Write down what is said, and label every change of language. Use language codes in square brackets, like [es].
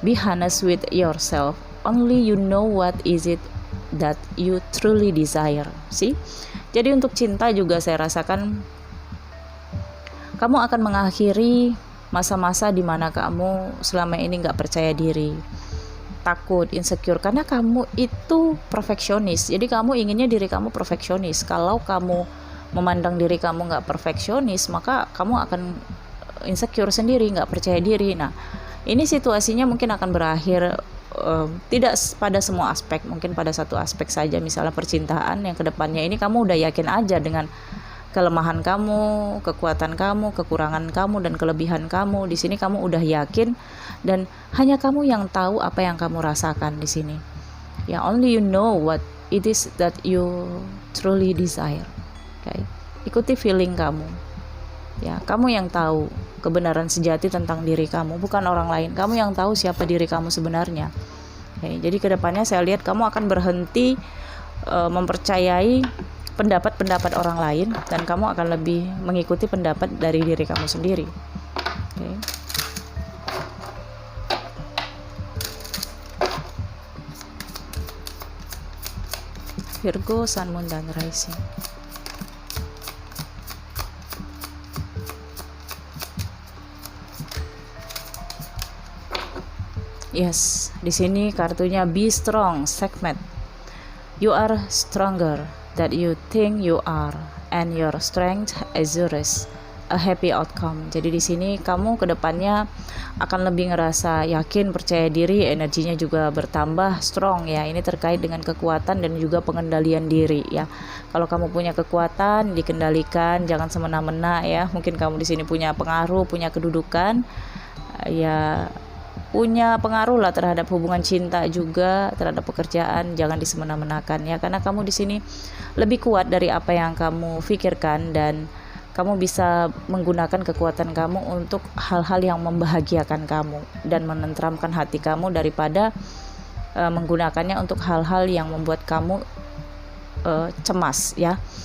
[en] Be honest with yourself. Only you know what is it that you truly desire. See? [id] Jadi untuk cinta juga saya rasakan kamu akan mengakhiri masa-masa di mana kamu selama ini nggak percaya diri, takut, insecure, karena kamu itu perfeksionis. Jadi kamu inginnya diri kamu perfeksionis. Kalau kamu memandang diri kamu nggak perfeksionis, maka kamu akan insecure sendiri, nggak percaya diri. Nah, ini situasinya mungkin akan berakhir tidak pada semua aspek, mungkin pada satu aspek saja, misalnya percintaan, yang kedepannya ini kamu udah yakin aja dengan kelemahan kamu, kekuatan kamu, kekurangan kamu, dan kelebihan kamu. Di sini kamu udah yakin, dan hanya kamu yang tahu apa yang kamu rasakan di sini. [en] Ya, only you know what it is that you truly desire. [id] Okay. Ikuti feeling kamu. Ya, kamu yang tahu kebenaran sejati tentang diri kamu, bukan orang lain. Kamu yang tahu siapa diri kamu sebenarnya. Okay. Jadi kedepannya saya lihat kamu akan berhenti mempercayai pendapat-pendapat orang lain, dan kamu akan lebih mengikuti pendapat dari diri kamu sendiri. Okay. Virgo, Sun, Moon, dan Rising. Yes, di sini kartunya Be Strong, Sekhmet. [en] You are stronger that you think you are, and your strength assures a happy outcome. [id] Jadi di sini kamu kedepannya akan lebih ngerasa yakin, percaya diri, energinya juga bertambah strong ya. Ini terkait dengan kekuatan dan juga pengendalian diri ya. Kalau kamu punya kekuatan, dikendalikan, jangan semena-mena ya. Mungkin kamu di sini punya pengaruh, punya kedudukan, ya punya pengaruh lah terhadap hubungan cinta juga, terhadap pekerjaan, jangan disemena-menakan ya, karena kamu di sini lebih kuat dari apa yang kamu pikirkan, dan kamu bisa menggunakan kekuatan kamu untuk hal-hal yang membahagiakan kamu dan menenteramkan hati kamu daripada menggunakannya untuk hal-hal yang membuat kamu cemas ya.